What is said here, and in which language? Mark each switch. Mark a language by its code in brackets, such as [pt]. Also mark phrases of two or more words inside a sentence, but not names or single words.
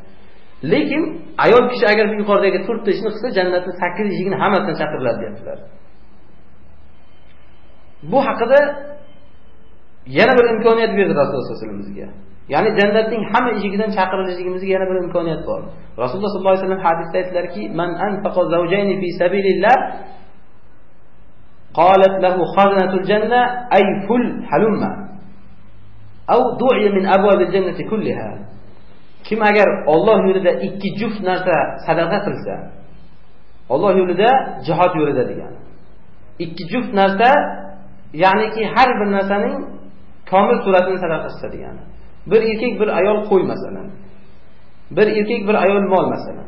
[uz] Lekin ayol kishi agar bu yuqoridagi 4 ta ishni qilsa, jannatning 8 eshigini hammasidan chaqiriladi deyaptilar. Bu haqida yana bir imkoniyat berdi Rasululloh [ar] صلى الله عليه وسلم. [uz] Ya'ni jannatning hamma eshigidan chaqirilishimizga yana bir imkoniyat bor. Rasululloh [ar] صلى الله عليه وسلم [uz] hadisda aytdilarki, [ar] "من أنفق زوجين في سبيل الله قالت له خزنة الجنة أي فل هلم أو دعي من أبواب الجنة كلها." [uz] Kim agar Alloh yo'lida 2 juft narsa sadaqa qilsa, Alloh yo'lida, jihad yo'lida degan. 2 juft narsa, ya'niki har bir narsaning komil suratini sadaqa qilsa degani. Bir erkak, bir ayol qo'y masalan. Bir erkak, bir ayol mol masalan.